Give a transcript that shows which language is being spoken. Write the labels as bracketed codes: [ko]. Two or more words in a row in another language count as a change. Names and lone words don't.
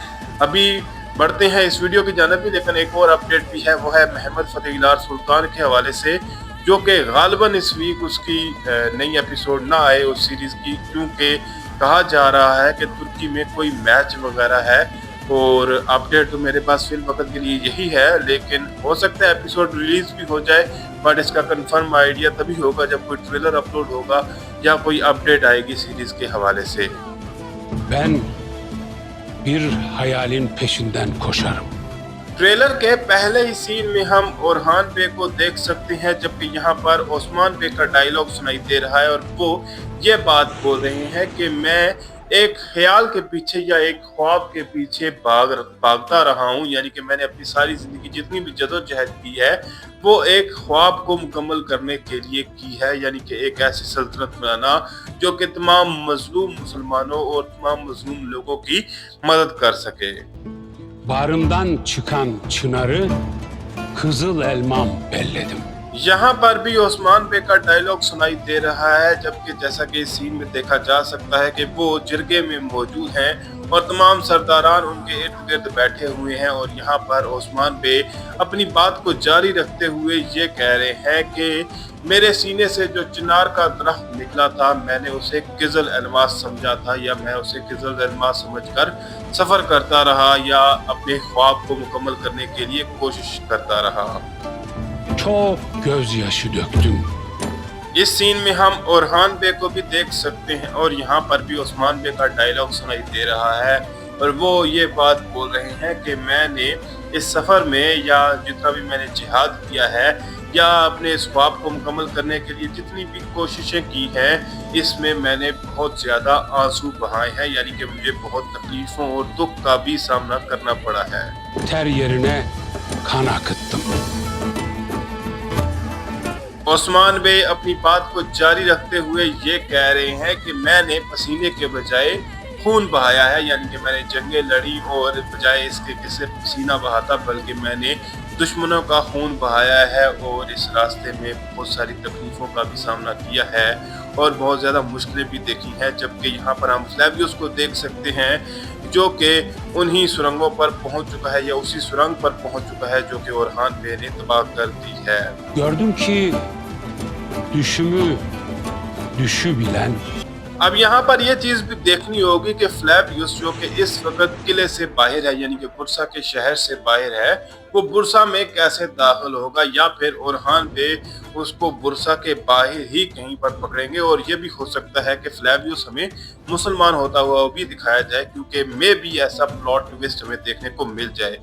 [ur] ابھی بڑھتے ہیں اس ویڈیو کی جانب بھی، لیکن ایک اور اپڈیٹ بھی ہے، وہ ہے محمد فاتح سلطان کے حوالے سے، جو کہ غالباً اس ویک اس کی نئی ایپیسوڈ نہ آئے اس سیریز کی، کیونکہ کہا جا رہا ہے کہ ترکی میں کوئی میچ وغیرہ ہے. اور اپڈیٹ تو میرے پاس فی الوقت کے لیے یہی ہے، لیکن ہو سکتا ہے [en] episode release [ur] بھی ہو جائے، بٹ اس کا [en] confirm idea [ur] تبھی ہوگا جب کوئی [en] trailer upload [ur] ہوگا یا کوئی اپڈیٹ آئے گی سیریز کے حوالے سے. [tr] Ben bir hayalin peşinden koşarım. [ur] ٹریلر کے پہلے ہی سین میں ہم اورہان بے کو دیکھ سکتے ہیں، جبکہ یہاں پر عثمان بے کا ڈائیلاگ سنائی دے رہا ہے اور وہ یہ بات بول رہے ہیں کہ میں ایک خیال کے پیچھے یا ایک خواب کے پیچھے بھاگتا رہا ہوں. یعنی کہ میں نے اپنی ساری زندگی جتنی بھی جدوجہد کی ہے وہ ایک خواب کو مکمل کرنے کے لیے کی ہے، یعنی کہ ایک ایسی سلطنت بنانا جو کہ تمام مظلوم مسلمانوں اور تمام مظلوم لوگوں کی مدد کر سکے. [tr] Bağrımdan çıkan çınarı kızıl elmam belledim. [ur] یہاں پر بھی عثمان بے کا ڈائیلاگ سنائی دے رہا ہے، جبکہ جیسا کہ اس سین میں دیکھا جا سکتا ہے کہ وہ جرگے میں موجود ہیں اور تمام سرداران ان کے ارد گرد بیٹھے ہوئے ہیں. اور یہاں پر عثمان بے اپنی بات کو جاری رکھتے ہوئے یہ کہہ رہے ہیں کہ میرے سینے سے جو چنار کا درخت نکلا تھا، میں نے اسے قزل الماس سمجھا تھا، یا میں اسے قزل الماس سمجھ کر سفر کرتا رہا یا اپنے خواب کو مکمل کرنے کے لیے کوشش کرتا رہا. [tr] Çok gözyaşı döktüm. [ur] اس سین میں ہم اورہان بے کو بھی دیکھ سکتے ہیں اور یہاں پر بھی عثمان بے کا ڈائیلاگ سنائی دے رہا ہے اور وہ یہ بات بول رہے ہیں کہ میں نے اس سفر میں یا جتنا بھی میں نے جہاد کیا ہے یا اپنے اس خواب کو مکمل کرنے کے لیے جتنی بھی کوششیں کی ہیں، اس میں میں نے بہت زیادہ آنسو بہائے ہیں، یعنی کہ مجھے بہت تکلیفوں اور دکھ کا بھی سامنا کرنا پڑا ہے. [tr] Ter yerine kan akıttım. [ur] عثمان بے اپنی بات کو جاری رکھتے ہوئے یہ کہہ رہے ہیں کہ میں نے پسینے کے بجائے خون بہایا ہے، یعنی کہ میں نے جنگیں لڑی اور بجائے اس کے کہ صرف پسینہ بہاتا، بلکہ میں نے دشمنوں کا خون بہایا ہے اور اس راستے میں بہت ساری تکلیفوں کا بھی سامنا کیا ہے اور بہت زیادہ مشکلیں بھی دیکھی ہیں. جبکہ یہاں پر ہم فلیویس کو دیکھ سکتے ہیں جو کہ انہی سرنگوں پر پہنچ چکا ہے یا اسی سرنگ پر پہنچ چکا ہے جو کہ اورہان بے نے تباہ کر دی ہے. [tr] Gördüm ki düşümü düşü bilen [ur] اب یہاں پر یہ چیز بھی دیکھنی ہوگی کہ فلیویس جو کہ اس وقت قلعے سے باہر ہے، یعنی کہ برسہ کے شہر سے باہر ہے، وہ برسہ میں کیسے داخل ہوگا یا پھر اورہان بے اس کو برسہ کے باہر ہی کہیں پر پکڑیں گے. اور یہ بھی ہو سکتا ہے کہ فلیویس ہمیں مسلمان ہوتا ہوا بھی دکھایا جائے، کیونکہ مے بھی ایسا [en] plot twist [ur] ہمیں دیکھنے کو مل جائے.